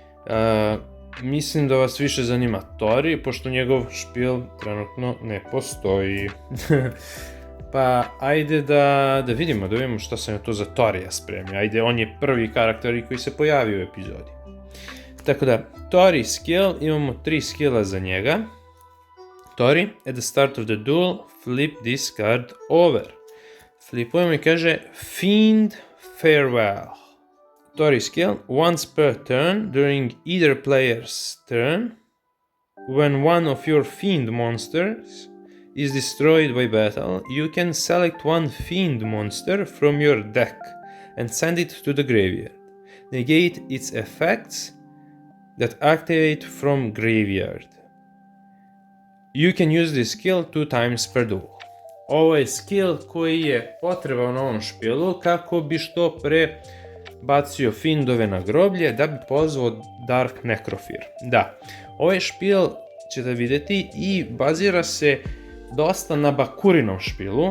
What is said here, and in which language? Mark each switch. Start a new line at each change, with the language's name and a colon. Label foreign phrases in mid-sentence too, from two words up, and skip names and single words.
Serbian: Mislim da vas više zanima Tori, pošto njegov špil trenutno ne postoji. Pa ajde da vidimo šta sam ja to za Torija spremio. Ajde, on je prvi karakter koji se pojavio u epizodi. Tako da, Tori skill, imamo 3 skilla za njega.
English: Tori, at the start of the duel, flip this card over.
Serbian: Flipujemo i kaže Fiend Farewell.
English: Tori skill, once per turn, during either player's turn, when one of your Fiend monsters is destroyed by battle, you can select one Fiend monster from your deck and send it to the graveyard. Negate its effects that activate from graveyard. You can use this skill 2 times per duel.
Serbian: Ovo je skill koji je potreban na ovom špilu kako bi što pre bacio Fiendove na groblje da bi pozvao Dark Necrofear. Da, ovaj špil ćete vidjeti i bazira se dosta na Bakurinom špilu.